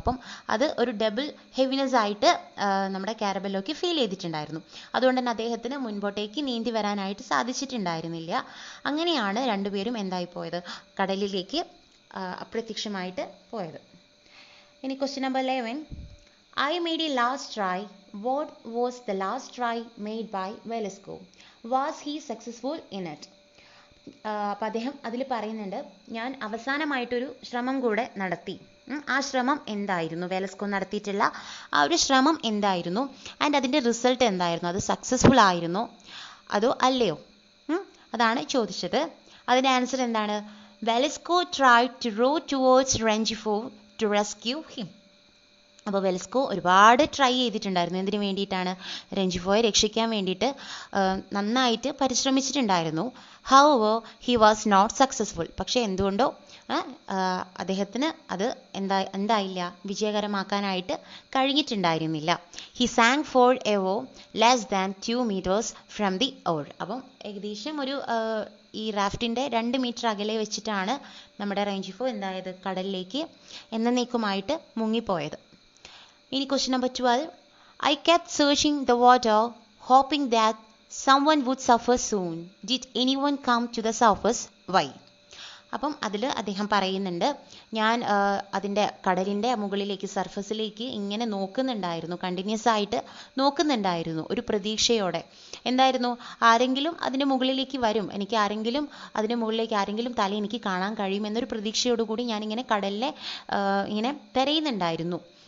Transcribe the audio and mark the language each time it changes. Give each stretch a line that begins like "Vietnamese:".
Malayalam: അപ്പം അത് ഒരു ഡബിൾ ഹെവിനെസ് ആയിട്ട് നമ്മുടെ കാരബെല്ലോയ്ക്ക് ഫീൽ ചെയ്തിട്ടുണ്ടായിരുന്നു. അതുകൊണ്ട് തന്നെ അദ്ദേഹത്തിന് മുൻപോട്ടേക്ക് നീന്തി വരാനായിട്ട് സാധിച്ചിട്ടുണ്ടായിരുന്നില്ല. അങ്ങനെയാണ് രണ്ടുപേരും എന്തായിപ്പോയത്, കടലിലേക്ക് അപ്രത്യക്ഷമായിട്ട് പോയത്.
English: ഇനി question number 11. I made a last try. What was the last try made by Velasco? Was he successful in it?
Malayalam: അപ്പം അദ്ദേഹം അതിൽ പറയുന്നുണ്ട്, ഞാൻ അവസാനമായിട്ടൊരു ശ്രമം കൂടെ നടത്തി. ആ ശ്രമം എന്തായിരുന്നു, വെലസ്കോ നടത്തിയിട്ടുള്ള ആ ഒരു ശ്രമം എന്തായിരുന്നു, ആൻഡ് അതിൻ്റെ റിസൾട്ട് എന്തായിരുന്നു, അത് സക്സസ്ഫുൾ ആയിരുന്നോ അതോ അല്ലയോ, അതാണ് ചോദിച്ചത്. അതിൻ്റെ ആൻസർ എന്താണ്?
English: Velasco tried to row towards Rengifo to rescue him.
Malayalam: അപ്പോൾ വെലസ്കോ ഒരുപാട് ട്രൈ ചെയ്തിട്ടുണ്ടായിരുന്നു. എന്തിനു വേണ്ടിയിട്ടാണ്? റെഞ്ചിഫോയെ രക്ഷിക്കാൻ വേണ്ടിയിട്ട് നന്നായിട്ട് പരിശ്രമിച്ചിട്ടുണ്ടായിരുന്നു.
English: However he was not successful.
Malayalam: പക്ഷേ എന്തുകൊണ്ടോ അദ്ദേഹത്തിന് അത് എന്തായില്ല, വിജയകരമാക്കാനായിട്ട് കഴിഞ്ഞിട്ടുണ്ടായിരുന്നില്ല.
English: He sank for ever less than 2 meters from the oar.
Malayalam: അപ്പം ഏകദേശം ഒരു ഈ റാഫ്റ്റിൻ്റെ 2 meter അകലെ വെച്ചിട്ടാണ് നമ്മുടെ റേഞ്ചിഫോ എന്തായത്, കടലിലേക്ക് എന്നേക്കുമായിട്ട് മുങ്ങിപ്പോയത്. ഇനി question number 12.
English: I kept searching the water, hoping that someone would suffer soon. Did anyone come to the surface? Why?
Malayalam: അപ്പം അതിൽ അദ്ദേഹം പറയുന്നുണ്ട്, ഞാൻ അതിൻ്റെ കടലിൻ്റെ മുകളിലേക്ക്, സർഫസിലേക്ക് ഇങ്ങനെ നോക്കുന്നുണ്ടായിരുന്നു, കണ്ടിന്യൂസ് ആയിട്ട് നോക്കുന്നുണ്ടായിരുന്നു, ഒരു പ്രതീക്ഷയോടെ. എന്തായിരുന്നു, ആരെങ്കിലും അതിൻ്റെ മുകളിലേക്ക് വരും, എനിക്ക് ആരെങ്കിലും അതിൻ്റെ മുകളിലേക്ക് ആരെങ്കിലും തല എനിക്ക് കാണാൻ കഴിയുമെന്നൊരു പ്രതീക്ഷയോടുകൂടി ഞാനിങ്ങനെ കടലിനെ ഇങ്ങനെ തിരയുന്നുണ്ടായിരുന്നു.